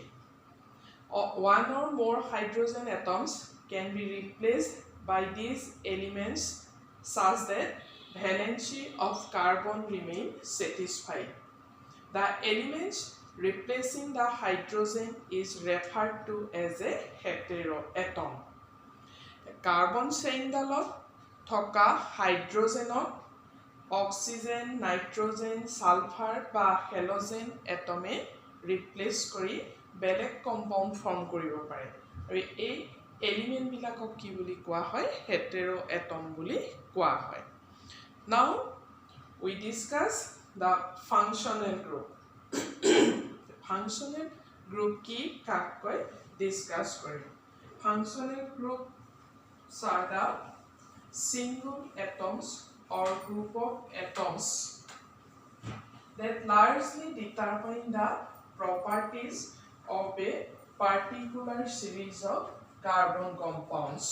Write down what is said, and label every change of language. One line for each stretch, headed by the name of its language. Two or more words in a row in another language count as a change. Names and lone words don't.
English: One or more hydrogen atoms can be replaced by these elements such that valency of carbon remain satisfied. The element replacing the hydrogen is referred to as a heteroatom.
Assamese: Carbon চেইনডালত থকা হাইড্ৰজেনক অক্সিজেন, নাইট্ৰজেন, সালফাৰ বা হেলোজেন এটমে ৰিপ্লেচ কৰি বেলেগ
English: compound form
Assamese: কৰিব পাৰে আৰু এই এলিমেণ্টবিলাকক কি বুলি কোৱা হয় হেটেৰোএটম বুলি কোৱা হয়।
English: Now we discuss the functional group. Functional group
Assamese: কি কাকৈ discuss কৰিম।
English: Functional groups are the single atoms or group of atoms that largely determine the properties of a particular series of carbon compounds.